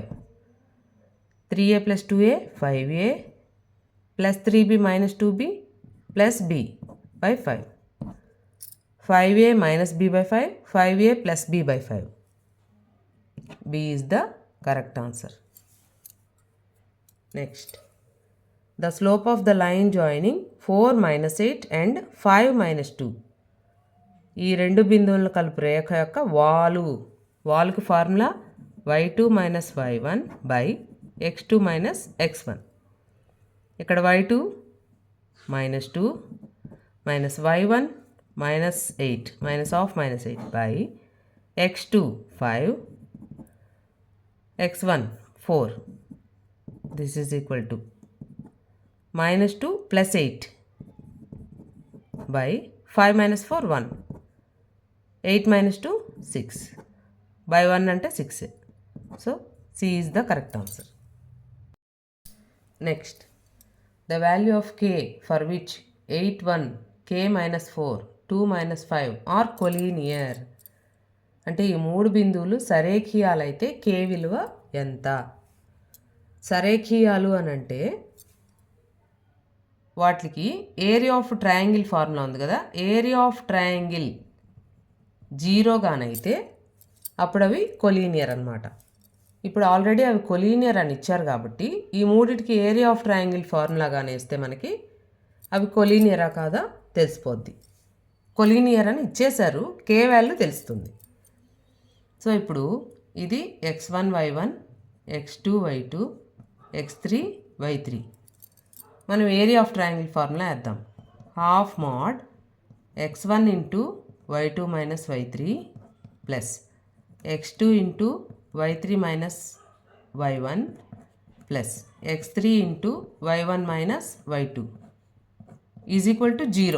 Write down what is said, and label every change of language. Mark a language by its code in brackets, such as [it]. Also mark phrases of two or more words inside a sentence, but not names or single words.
[en] 3A plus 2A 5A plus 3B minus 2B plus B by 5. 5A minus B by 5, 5A plus B by 5. B is the correct answer. Next, the slope of the line joining 4 minus 8 and 5 minus 2. [te] ఈ రెండు బిందువులను కలుపు రేఖ యొక్క వాలుకి ఫార్ములా [en] y2 minus y1 by x2 minus x1. ఇక్కడ y2 minus 2 minus y1 minus 8 minus of minus 8 by x2 5 x1 4. This is equal to minus 2 plus 8 by 5 minus 4 1. 8 minus 2 6 by 1 అంటే 6. So C is the correct answer. next the value of k for which 8 1 k - 4 2 - 5 are collinear. [te] అంటే ఈ 3 బిందువులు సరేఖీయాలైతే k విలువ ఎంత? సరేఖీయాలు అని అంటే వాటికి [en] area of triangle formula [te] ఉంది కదా, [en] area of triangle [te] 0 గానైతే అప్పుడు అవి కొలీనియర్ అనమాట. ఇప్పుడు ఆల్రెడీ అవి కొలీనియర్ అని ఇచ్చారు కాబట్టి ఈ మూడిటికి [en] area of triangle formula [te] కానీ ఇస్తే మనకి అవి కొలీనియరా కాదా తెలిసిపోద్ది. కొలీనియర్ అని ఇచ్చేశారు, k వాల్యూ తెలుస్తుంది. సో ఇప్పుడు ఇది x1 y1 x2 y2 x3 y3. [en] మనం area of triangle formula వేద్దాం. half mod x1 into y2 minus y3 plus x2 into y3 minus y1 plus x3 into y1 minus y2 is equal to 0.